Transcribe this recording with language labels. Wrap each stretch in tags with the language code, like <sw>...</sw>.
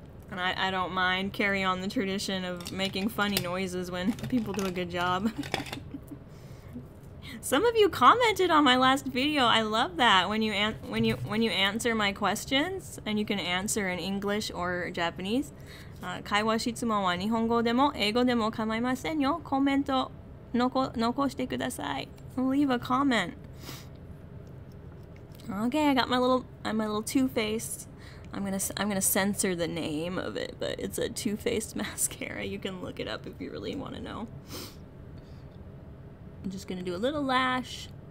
<en>And I don't mind carry on the tradition of making funny noises when people do a good job. Some of you commented on my last video. I love that when you answer my questions and you can answer in English or Japanese.</en> <ja>会話質問は日本語でも英語でも構いませんよ。コメント残してください.</ja> <en>Leave a comment. Okay, I got my little Too-Faced. I'm gonna censor the name of it, but it's a Too-Faced mascara. You can look it up if you really want to know. I'm just gonna do a little lash.</en>